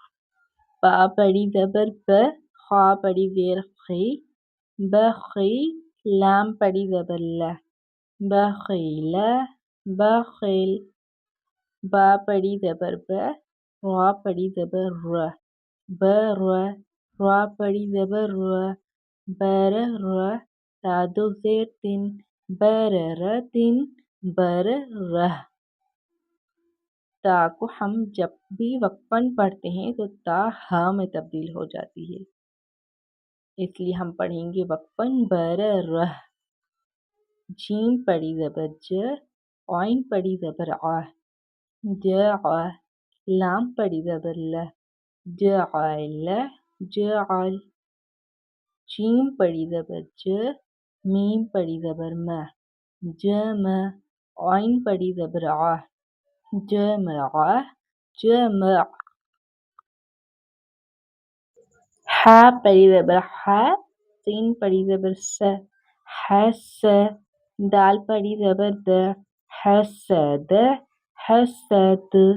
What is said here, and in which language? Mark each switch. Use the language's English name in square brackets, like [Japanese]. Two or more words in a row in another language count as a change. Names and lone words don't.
[Urdu] با پڑی زبر ب، خا پڑی زیر خی، بخی، لام پڑی زبر ل، بخیل بخیل، با پڑی زبر ب، را پڑی زبر ر، بر، را پڑی زبر ر، بر ر، تا دو زیر تن، بررتن، بر رہ۔ تا کو ہم جب بھی وقفاً پڑھتے ہیں تو تا ہا میں تبدیل ہو جاتی ہے، اس لیے ہم پڑھیں گے وقفاً بر رہ۔ جیم پڑی زبر ج، عین پڑی زبر ع، جع، لام پڑی زبر ل، جعل جعل، جیم پڑی زبر ج، میم پڑی زبر م، جمع، عین پڑی زبر ع، جمع جمع، ح پڑی زبر ح، سین پڑی زبر س، حس، دال پڑی زبر د، حسد حسد،